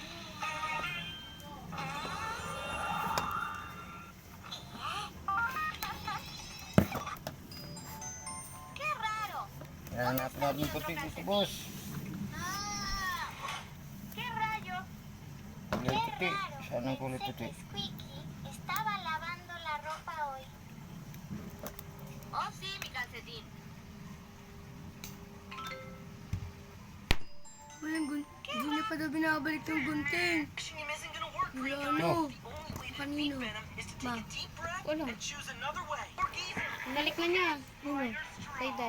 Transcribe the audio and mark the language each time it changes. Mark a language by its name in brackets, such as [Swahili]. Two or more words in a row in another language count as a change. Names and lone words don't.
[Filipino] Yan, hanapin natin puti dito, boss. Kulay puti. Saan ang kulay puti? [Spanish] Squeaky estaba lavando la ropa hoy. Oh, sí, mi calcetín. [Filipino] Walang Hindi niya pa daw binabalik yung gunting. Wala ano. Kanino? Ma. Wala. Binalik na niya. Ano? Day-day.